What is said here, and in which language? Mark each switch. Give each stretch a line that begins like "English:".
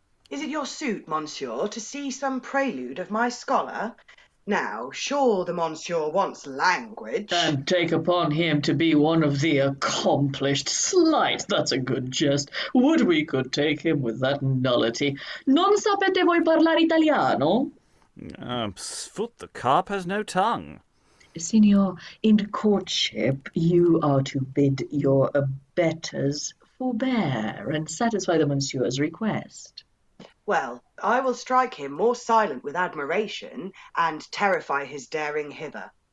English: Is it your suit, monsieur, to see some prelude of my scholar? Now, sure the monsieur wants language. And take upon him to be one of the accomplished. Slight, that's a good jest. Would we could take him with that nullity.
Italian: Non sapete voi parlare italiano?
English: Foot, the carp has no tongue. Signor, in courtship you are to bid your abettors forbear and satisfy the monsieur's request. Well, I will strike him more silent with admiration, and terrify his daring hither.